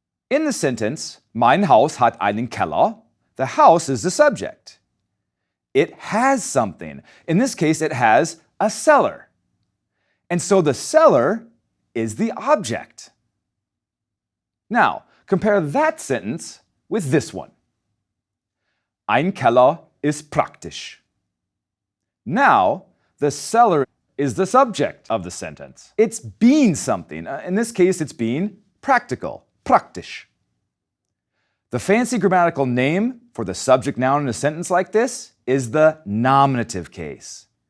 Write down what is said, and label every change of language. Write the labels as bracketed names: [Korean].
[English] In the sentence, [German] mein Haus hat einen Keller, [English] the house is the subject. It has something. In this case, it has a cellar. And so the cellar is the object. Now, compare that sentence with this one. [German] Ein Keller ist praktisch. [English] Now, the cellar is the subject of the sentence. It's being something. In this case, it's being practical, praktisch. The fancy grammatical name for the subject noun in a sentence like this is the nominative case.